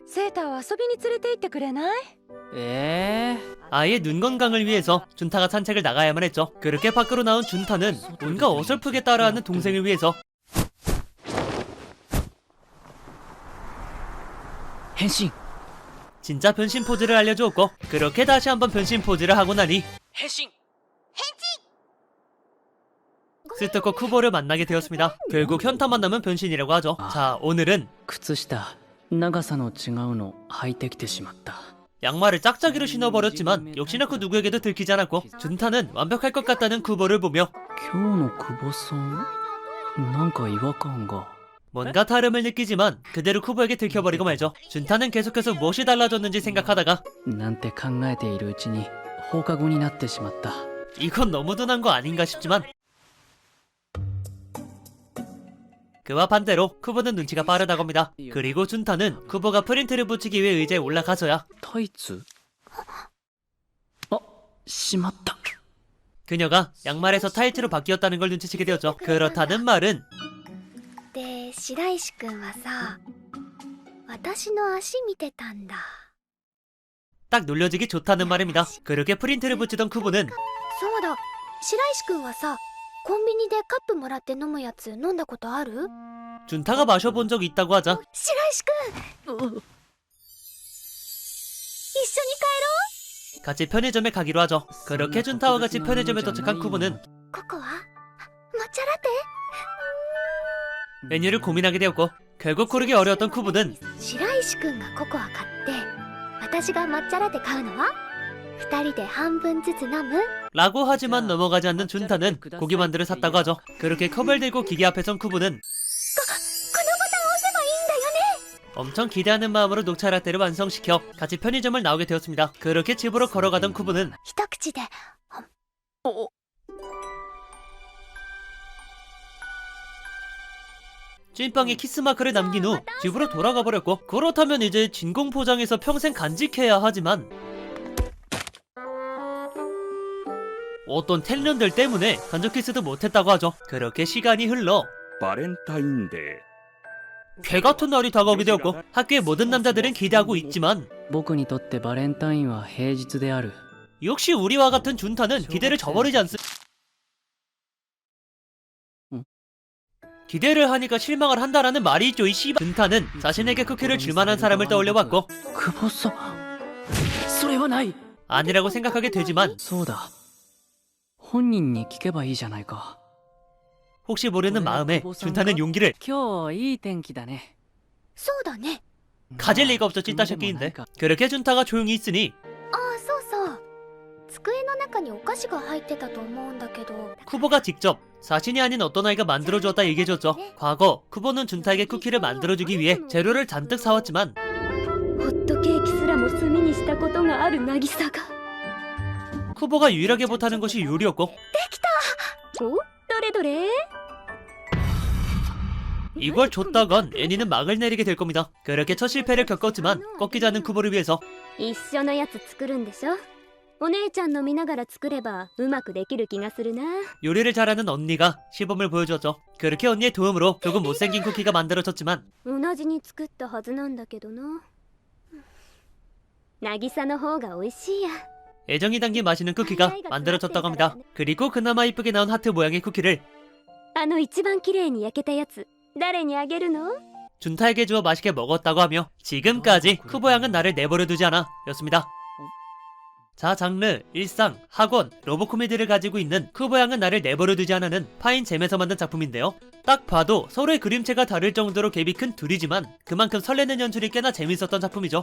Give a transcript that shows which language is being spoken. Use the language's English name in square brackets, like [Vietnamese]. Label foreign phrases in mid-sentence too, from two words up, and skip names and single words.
[Japanese] セーターを遊びに連れて行ってくれない？ [Korean] 아예 눈 건강을 위해서 준타가 산책을 나가야만 했죠. 그렇게 밖으로 나온 준타는 뭔가 어설프게 따라하는 동생을 위해서 変身 진짜 변신 포즈를 알려주었고 그렇게 다시 한번 변신 포즈를 하고 나니 変身 쓸데없고 쿠보를 만나게 되었습니다. 결국 현타 만나면 변신이라고 하죠. 자 오늘은 [Japanese] 靴下長さの違うの履いてきてしまった [Korean] 양말을 짝짝이로 신어버렸지만 역시나 그 누구에게도 들키지 않았고 준타는 완벽할 것 같다는 쿠보를 보며 [Japanese] 今日の久保さんなんか違和感が [Korean] 뭔가 다름을 느끼지만 그대로 쿠보에게 들켜버리고 말죠. 준타는 계속해서 무엇이 달라졌는지 생각하다가 [Japanese] なんて考えているうちに放課後になってしまった [Korean] 이건 너무 둔한 거 아닌가 싶지만 그와 반대로 쿠보는 눈치가 빠르다고 합니다. 그리고 준타는 쿠보가 프린트를 붙이기 위해 의자에 올라가서야 [Japanese] タイツあしまった [Korean] 그녀가 양말에서 타이트로 바뀌었다는 걸 눈치채게 되었죠. 그렇다는 말은 [Japanese] で白石くんはさ私の足見てたんだ。 [Korean] 딱 놀려지기 좋다는 말입니다. 그렇게 프린트를 붙이던 쿠보는 [Japanese] そうだ白石くんはさコンビニでカップもらって飲むやつ飲んだことある？ [Korean] 준타가 마셔본 적이 있다고 하자 [Japanese] 白石くん一緒に帰ろ [Korean] 같이 편의점에 가기로 하죠. 그렇게 준타와 같이 편의점에 도착한 쿠보는 [Japanese] う。ここは抹茶ラテ？ [Korean] 메뉴를 고민하게 되었고 결국 고르기 어려웠던 쿠보는 [Japanese] 白石くんがココア買って私が抹茶ラテ買うのは二人で半分ずつ飲む？ [Korean] 라고 하지만 넘어가지 않는 준타는 고기만두를 샀다고 하죠. 그렇게 컵을 들고 기계 앞에 선 쿠보는 [Japanese] このボタン押せばいいんだよね。 [Korean] 엄청 기대하는 마음으로 녹차 라떼를 완성시켜 같이 편의점을 나오게 되었습니다. 그렇게 집으로 걸어가던 쿠보는 [Japanese] 一口で。 [Korean] 찐빵에 키스마크를 남긴 후 집으로 돌아가 버렸고 그렇다면 이제 진공포장해서 평생 간직해야 하지만 어떤 텔련들 때문에 간접 키스도 못했다고 하죠. 그렇게 시간이 흘러 バレンタインデー 개 같은 날이 다가오게 되었고 학교의 모든 남자들은 기대하고 있지만 [Japanese] 僕にとってバレンタインは平日である。 [Korean] 역시 우리와 같은 준타는 기대를 저버리지 않습니다. 기대를 하니까 실망을 한다라는 말이 있죠. 이 씨발. 준타는 자신에게 쿠키를 줄 만한 사람을 떠올려봤고 [Japanese] 久保さん、それはない。 [Korean] 아니라고 생각하게 되지만 [Japanese] そうだ。本人に聞けばいいじゃないか。 [Korean] 혹시 모르는 마음에 준타는 용기를 [Japanese] 今日いい天気だね。そうだね。 [Korean] 가질 리가 없죠. 찐따 새끼인데. 그렇게 준타가 조용히 있으니 [Japanese] ああ、そうそう。机の中にお菓子が入ってたと思うんだけど。 [Korean] 쿠보가 직접 자신이 아닌 어떤 아이가 만들어주었다 얘기해줬죠. 과거 쿠보는 준타에게 쿠키를 만들어주기 위해 재료를 잔뜩 사왔지만 [Japanese] ホットケーキすらも炭にしたことがある渚が。 [Korean] 쿠보가 유일하게 못하는 것이 요리였고 [Japanese] お、どれどれ？ [Korean] 이걸 줬다간 애니는 막을 내리게 될 겁니다. 그렇게 첫 실패를 겪었지만 꺾이지 않은 쿠보를 위해서 [Japanese] 一緒のやつ作るんでしょ？お姉ちゃんの見ながら作ればうまくできる気がするな。 [Korean] 요리를 잘하는 언니가 시범을 보여주었죠. 그렇게 언니의 도움으로 조금 못생긴 쿠키가 만들어졌지만 [Japanese] 同じに作ったはずなんだけどな。渚の方が美味しいや。 [Korean] 애정이 담긴 맛있는 쿠키가 만들어졌다고 합니다. 그리고 그나마 이쁘게 나온 하트 모양의 쿠키를 [Japanese] あの一番綺麗に焼けたやつ誰にあげるの？ [Korean] 준타에게 주어 맛있게 먹었다고 하며 지금까지 쿠보 양은 나를 내버려두지 않아 였습니다. 자, 장르, 일상, 학원, 로보 코미디를 가지고 있는 쿠보 양은 나를 내버려두지 않아는 파인 잼에서 만든 작품인데요. 딱 봐도 서로의 그림체가 다를 정도로 갭이 큰 둘이지만 그만큼 설레는 연출이 꽤나 재밌었던 작품이죠.